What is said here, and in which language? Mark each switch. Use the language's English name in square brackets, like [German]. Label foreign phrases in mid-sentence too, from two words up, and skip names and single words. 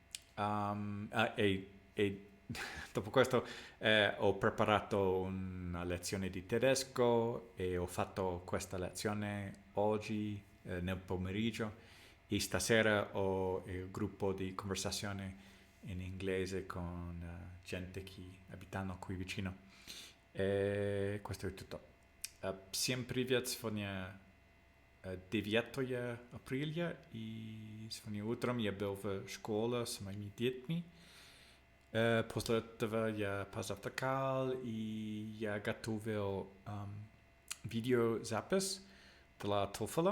[Italian] E dopo questo ho preparato una lezione di tedesco e ho fatto questa lezione oggi nel pomeriggio e stasera ho il gruppo di conversazione in inglese con gente che abitano qui vicino. E questo è tutto. [Russian] Всем привет! Сегодня 9 апреля, и сегодня утром я был в школе с моими детьми. После этого я позавтракал, и я готовил видеозапись для TOEFL.